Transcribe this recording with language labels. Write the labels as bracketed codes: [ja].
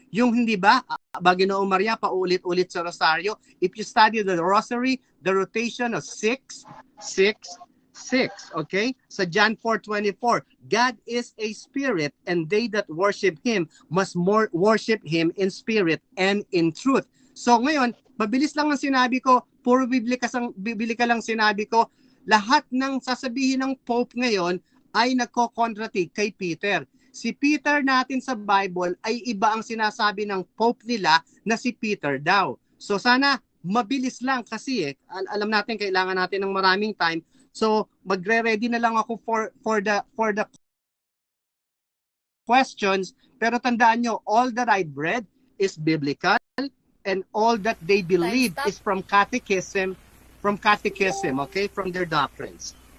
[tl] Yung hindi ba, Baginoong Maria, paulit-ulit sa rosaryo, [en] if you study the rosary, the rotation of 6, 6, 6, okay? Sa John 4:24, God is a spirit, and they that worship Him must more worship Him in spirit and in truth. [tl] So ngayon, mabilis lang ang sinabi ko, puro bibili ka lang sinabi ko, lahat ng sasabihin ng Pope ngayon ay nagko-contradict kay Peter. Si Peter natin sa Bible ay iba ang sinasabi ng Pope nila na si Peter daw. So sana mabilis lang kasi alam natin kailangan natin ng maraming time. [en] So [tl] magre-ready na lang ako [en] for the questions, [tl] pero tandaan nyo, [en] all that I read is biblical and all that they believe is from catechism, okay, from their doctrines.